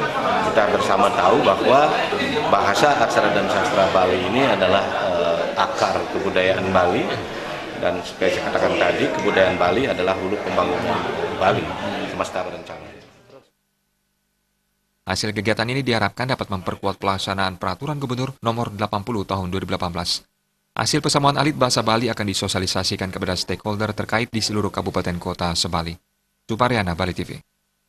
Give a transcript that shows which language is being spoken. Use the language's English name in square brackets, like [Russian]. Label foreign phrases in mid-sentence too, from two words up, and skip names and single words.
[Indonesian] Kita bersama tahu bahwa bahasa, aksara, dan sastra Bali ini adalah akar kebudayaan Bali, dan seperti saya katakan tadi, kebudayaan Bali adalah hulu pembangunan Bali semesta berencana. Hasil kegiatan ini diharapkan dapat memperkuat pelaksanaan Peraturan Gubernur Nomor 80 Tahun 2018. Hasil Pesamuan Alit Bahasa Bali akan disosialisasikan kepada stakeholder terkait di seluruh kabupaten kota se-Bali. Suparyana, Bali TV.